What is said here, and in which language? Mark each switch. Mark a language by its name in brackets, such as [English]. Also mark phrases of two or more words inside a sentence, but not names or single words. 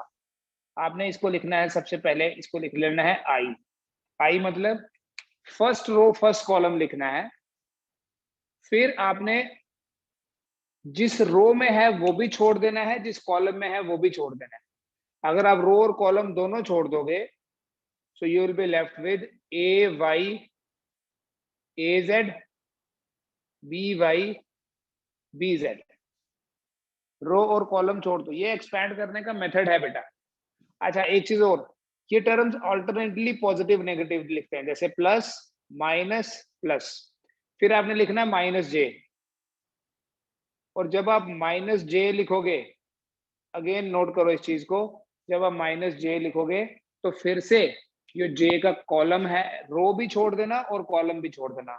[Hindi] आपने इसको लिखना है, सबसे पहले इसको लिख लेना है आई। आई मतलब [English] first row first column [Hindi] लिखना है। फिर आपने जिस रो में है वो भी छोड़ देना है, जिस कॉलम में है वो भी छोड़ देना है। अगर आप रो और कॉलम दोनों छोड़ दोगे [English] so you will be left with a y a z b y b z। [Hindi] रो और कॉलम छोड़ दो, ये एक्सपैंड करने का मेथड है बेटा। अच्छा एक चीज और, ये टर्म्स [English] alternately positive negative [Hindi] लिखते हैं, जैसे [English] plus minus plus. [Hindi] फिर आपने लिखना है [English] minus j, [Hindi] और जब आप [English] minus j [Hindi] लिखोगे, [English] again note [Hindi] करो इस चीज को, जब आप [English] minus j [Hindi] लिखोगे तो फिर से ये जे का कॉलम है, रो भी छोड़ देना और कॉलम भी छोड़ देना।